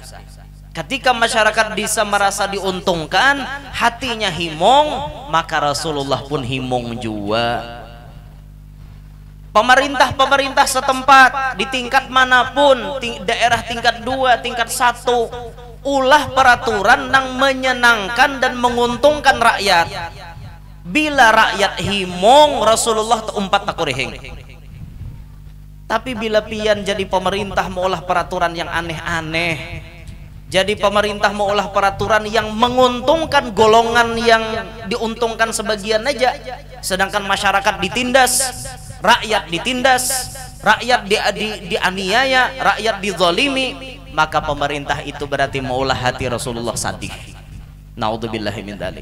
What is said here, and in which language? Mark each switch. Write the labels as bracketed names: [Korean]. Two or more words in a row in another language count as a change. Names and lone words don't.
[Indonesian] Ketika masyarakat desa merasa diuntungkan, hatinya himong, maka Rasulullah pun himong juga. Pemerintah-pemerintah setempat di tingkat manapun, daerah tingkat 2, tingkat 1, ulah peraturan yang menyenangkan dan menguntungkan rakyat. [Banjar] Bila rakyat himong, Rasulullah umpat takurihing. [Indonesian] Tapi bila pian jadi pemerintah maulah peraturan yang aneh-aneh, jadi pemerintah maulah peraturan yang menguntungkan golongan yang diuntungkan sebagian aja, sedangkan masyarakat ditindas, rakyat ditindas, rakyat dianiaya, rakyat dizalimi, maka pemerintah itu berarti maulah hati Rasulullah sadih. [Arabic] نعوذ بالله من ذلك.